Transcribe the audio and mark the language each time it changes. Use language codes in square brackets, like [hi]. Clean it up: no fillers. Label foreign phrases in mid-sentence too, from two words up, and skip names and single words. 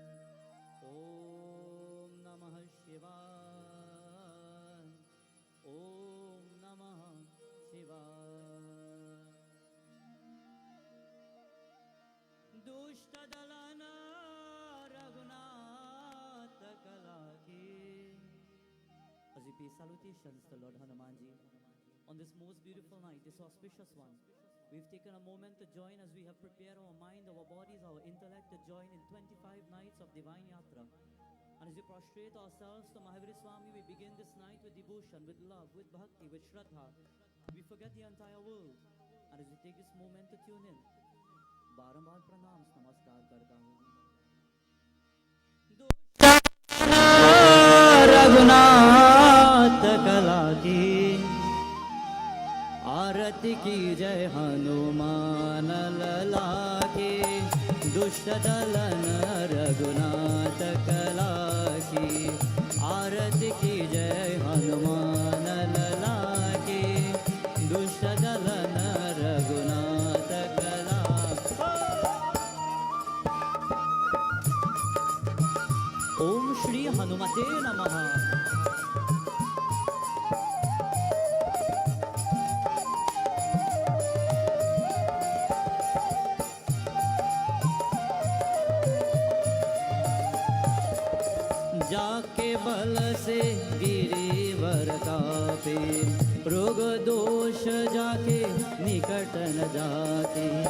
[sa] ॐ नमः शिवाय. ॐ नमः शिवाय. [hi] दुष्ट दलन रघुनाथ कला की. [en] As we pay salutations to Lord Hanumanji on this most beautiful night, this auspicious one, we've taken a moment to join as we have prepared our mind, our bodies, our intellect to join in 25 nights of Divine Yatra. And as we prostrate ourselves to Mahaviri Swami, we begin this night with devotion, with love, with bhakti, with shraddha. We forget the entire world. And as we take this moment to tune in, [hi] बारंबार प्रणाम नमस्कार करता हूँ. रघुनाथ कला की आरती की जय, हनुमान लला की. दुष्ट दलन रघुनाथ कला की आरती की जय, हनुमान लला की. दुष्ट दलन रघुनाथ कला. [sa] ओम श्री हनुमते नमः. [hi] जाके बल से गिरिवर कापे, रोग दोष जाके निकट न जाते.